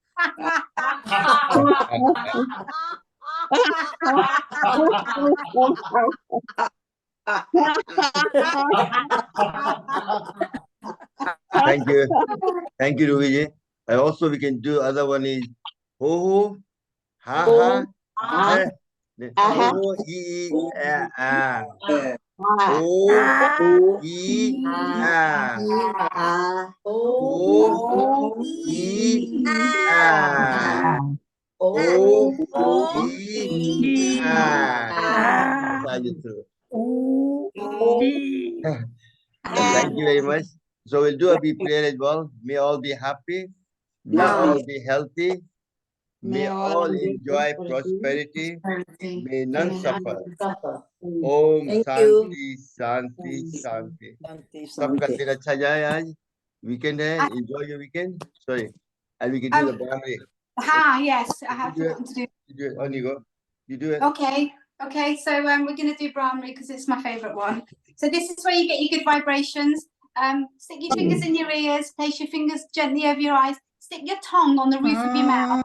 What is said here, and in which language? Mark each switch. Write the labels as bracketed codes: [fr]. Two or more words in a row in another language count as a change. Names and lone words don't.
[en] Thank you. Thank you, Ruby. And also we can do other one is ho ho, ha ha, ho ho, ah. O, E, A. O, E, A. O, E, A. That's how you do. Thank you very much. So we'll do a big prayer as well. May all be happy. May all be healthy. May all enjoy prosperity. May none suffer. [sa] Om Shanti, Shanti, Shanti. [hi] सबका दिन अच्छा जाए आज. Weekend है. [en] Enjoy your weekend. Sorry. And we can do the Brahmi. Yes, I have forgotten to do. You do it. On you go. You do it. Okay. Okay, so we're going to do Brahmi because it's my favourite one. So this is where you get your good vibrations. Stick your fingers in your ears, place your fingers gently over your eyes, stick your tongue on the roof of your mouth.